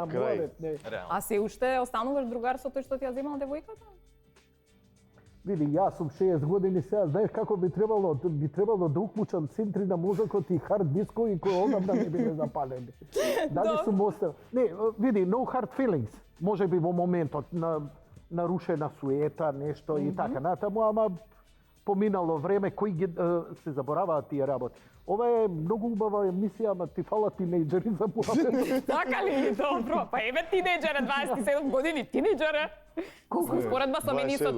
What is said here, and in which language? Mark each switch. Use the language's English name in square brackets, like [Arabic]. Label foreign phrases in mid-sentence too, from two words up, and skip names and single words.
[Macedonian] Крај. морет, не. Реално. А се уште остануваш другар со тој што ти ја земал девојката? Види, јас сум 60 години сега, знаеш како би требало да уклучам центри на мозокот и хард дискови кои одамна не биле запалени. Дали сум остал? Не, види, [English] no hard feelings. [Macedonian] Може би во моментот на нарушена суета, нешто и така натаму, ама поминало време, кои ги се забораваат тие работи. Ова е многу убава емисија, ама ти фала тинејџери за муабет. Така ли? Добро. Па еве тинејџер, 27 години, тинејџер е. Колку споредба со мене и со